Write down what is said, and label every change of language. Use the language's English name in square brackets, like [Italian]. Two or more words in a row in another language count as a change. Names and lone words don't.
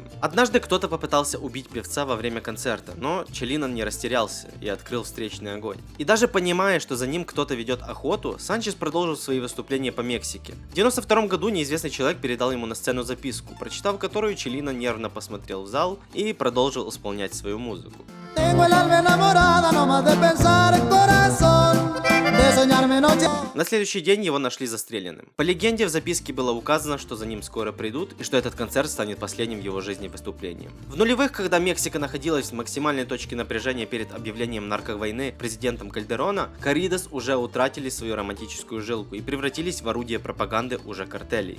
[Russian] Однажды кто-то попытался убить певца во время концерта, но Чалино не растерялся и открыл встречный огонь. И даже понимая, что за ним кто-то ведет охоту, Санчес продолжил свои выступления по Мексике. В 1992 году неизвестный человек передал ему на сцену записку, прочитав которую, Чалино нервно посмотрел в зал и продолжил исполнять свою музыку. [Spanish] tengo el alma enamorada, no más de pensar el corazón, de soñarme noche. [Russian] На следующий день его нашли застреленным. По легенде, в записке было указано, что за ним скоро придут и что этот концерт станет последним в его жизни выступлением. В нулевых, когда Мексика находилась в максимальной точке напряжения перед объявлением нарковойны президентом Кальдерона, корридос уже утратили свою романтическую жилку и превратились в орудие пропаганды уже картелей.